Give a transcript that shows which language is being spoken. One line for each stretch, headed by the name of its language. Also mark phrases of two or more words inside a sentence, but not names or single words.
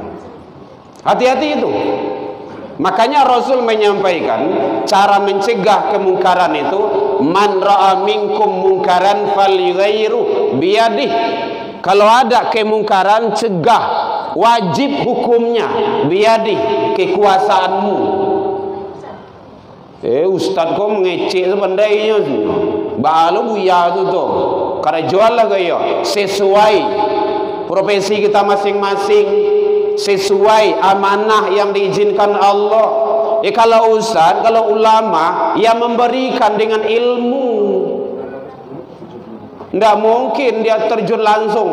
Indonesian: Hati-hati itu. Makanya Rasul menyampaikan cara mencegah kemungkaran itu,
Arabic: man ra'a minkum mungkaran falyughayyirhu biyadih.
Indonesian: Kalau ada kemungkaran, cegah, wajib hukumnya biyadih, kekuasaanmu.
Minangkabau: Ustaz kau mengecek sepandainya balu buya tu tu.
Indonesian: Karena jual lah gaya sesuai profesi kita masing-masing, sesuai amanah yang diizinkan Allah. Kalau ustaz, kalau ulama yang memberikan dengan ilmu, tidak mungkin dia terjun langsung.